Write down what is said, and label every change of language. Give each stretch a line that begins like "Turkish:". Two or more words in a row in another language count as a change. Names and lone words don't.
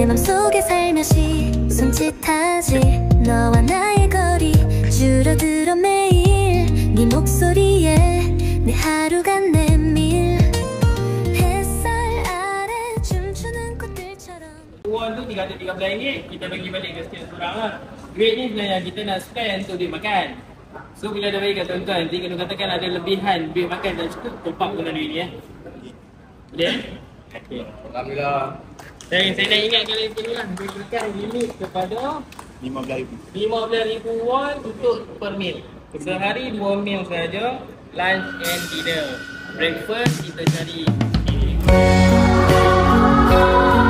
Korean: 맘속에 살며시 손짓하지 너와 나의 거리 줄어들어 매일 네 목소리에 내 하루가 내밀 햇살 아래 춤추는 꽃들처럼
Malay: Won tu RM313 kita bagi balik ke setiap orang lah. Duit ni sebenarnya kita nak spend untuk duit makan. So bila dah bagi kat tuan-tuan, nanti kena katakan ada lebihan duit makan tak cukup,
English: top up
Malay: guna duit ni ya. Boleh? Okay. Alhamdulillah. Dan saya nak ingatkan lagi sekali lah, berikan limit kepada RM15,000 won untuk
English: per meal.
Malay: Sehari 2 meal saja,
English: lunch and dinner.
Malay: Breakfast kita cari